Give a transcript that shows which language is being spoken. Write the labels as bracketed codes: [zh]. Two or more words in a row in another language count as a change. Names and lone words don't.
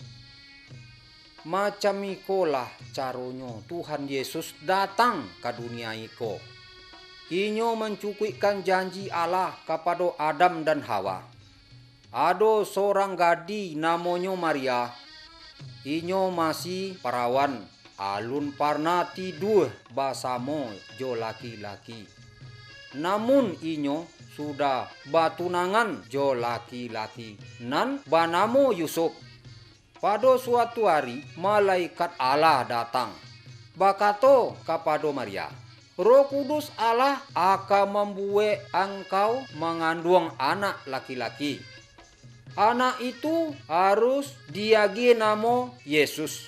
[min] Macam ikolah caranya Tuhan Yesus datang ke dunia iko. Inyo mencukupkan janji Allah kepada Adam dan Hawa. [id] Ada seorang gadis namanya Maria. [min] Inyo masih perawan, alun pernah tidur bersama jo laki-laki. Namun inyo sudah batunangan jo laki-laki nan bernama Yusuf. [id] Pada suatu hari malaikat Allah datang, berkata kepada Maria, Roh Kudus Allah akan membuat engkau mengandung anak laki-laki. [min] Anak itu harus diagi nama Yesus.